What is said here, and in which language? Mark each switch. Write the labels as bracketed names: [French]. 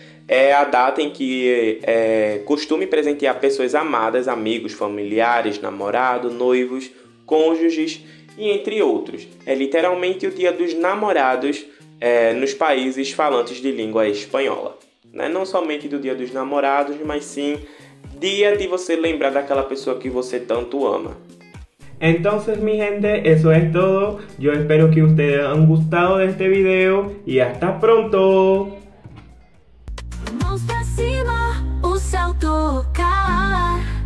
[Portuguese] É a data em que costume presentear pessoas amadas, amigos, familiares, namorados, noivos, cônjuges e entre outros. É literalmente o dia dos namorados nos países falantes de língua espanhola. Não somente do dia dos namorados, mas sim dia de você lembrar daquela pessoa que você tanto ama. [Spanish] Entonces, mi gente, eso es todo. Yo espero que ustedes han gustado de este video y hasta pronto. [Portuguese] Mãos pra cima, o céu tocar.